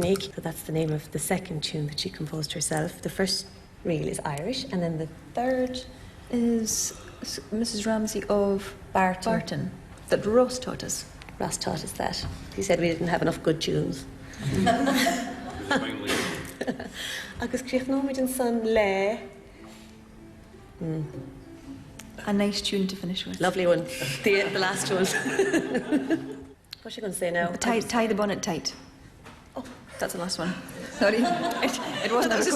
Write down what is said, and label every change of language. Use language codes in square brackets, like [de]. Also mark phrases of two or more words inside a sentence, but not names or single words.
[en] So that's the name of the second tune that she composed herself. The first reel is Irish and then the third is Mrs. Ramsey of Barton that Ross taught us. Ross taught us that. He said we didn't have enough good tunes. [ga] Agus críoch in son le. [en] A nice tune to finish with. Lovely one. The last one. What's she going to say now? Tie the bonnet tight. Oh, that's the last one. Sorry. It wasn't a request.